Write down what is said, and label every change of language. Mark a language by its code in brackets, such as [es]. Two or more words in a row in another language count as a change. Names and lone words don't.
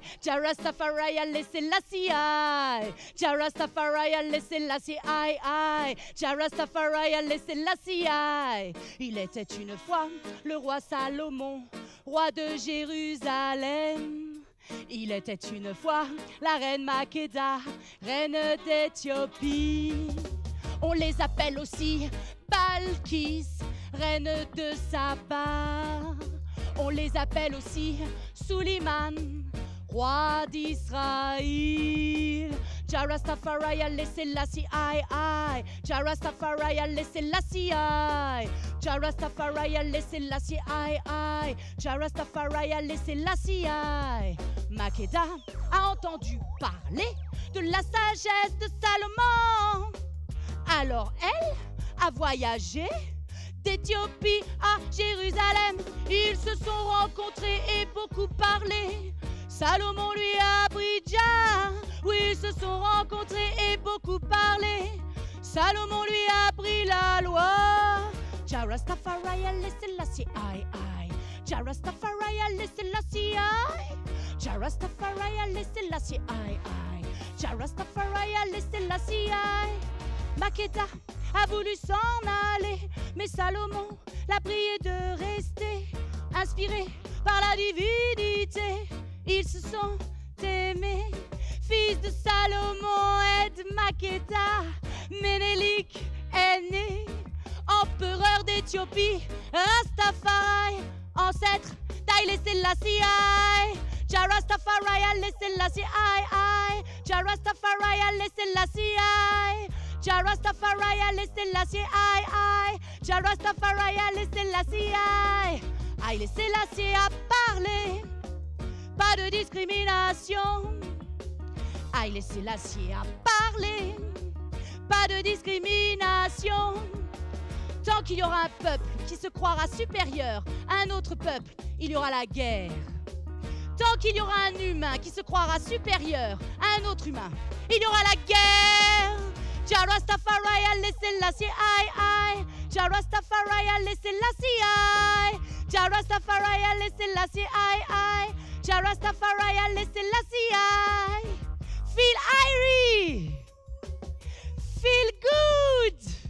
[fr] Jah Rastafari Haile Selassie I. Jah Rastafari Haile Selassie I. Jah Rastafari Haile Selassie I. Il était une fois le roi Salomon, roi de Jérusalem. Il était une fois la reine Makeda, reine d'Éthiopie. On les appelle aussi Balkis, reine de Saba. On les appelle aussi Suleiman, roi d'Israël. Jah Rastafari Haile Selassie I. Jah Rastafari Haile Selassie I. Jah Rastafari Haile Selassie I. Jah Rastafari Haile Selassie I. Makeda a entendu parler de la sagesse de Salomon. Alors elle a voyagé d'Éthiopie à Jérusalem. Ils se sont rencontrés et beaucoup parlé. Salomon lui a appris Jah. Oui, ils se sont rencontrés et beaucoup parlé. Salomon lui a appris la loi. Jah Rastafari Haile Selassie I. Jah Rastafari Haile Selassie I. Jah Rastafari Haile Selassie I. Jah Rastafari Haile Selassie I. Makeda a voulu s'en aller, mais Salomon l'a prié de rester. Inspiré par la divinité, ils se sont aimés. Fils de Salomon et de Makeda, Ménélik est né. Empereur d'Éthiopie, Rastafari, ancêtre d'Haile Selassie I. Jah Rastafari Haile Selassie I. Jah Rastafari Haile Selassie I. Jah Rastafari Haile Selassie I. Jah Rastafari Haile Selassie I. Haile Selassie a parlé, pas de discrimination. Haile Selassie a parlé, pas de discrimination. Tant qu'il y aura un peuple qui se croira supérieur à un autre peuple, il y aura la guerre. Tant qu'il y aura un humain qui se croira supérieur à un autre humain, il y aura la guerre. Jah Rastafari Haile Selassie I. Jah Rastafari Haile Selassie I. Jah Rastafari Haile Selassie I. Jah Rastafari Haile Selassie I. [en] Feel airy. Feel good.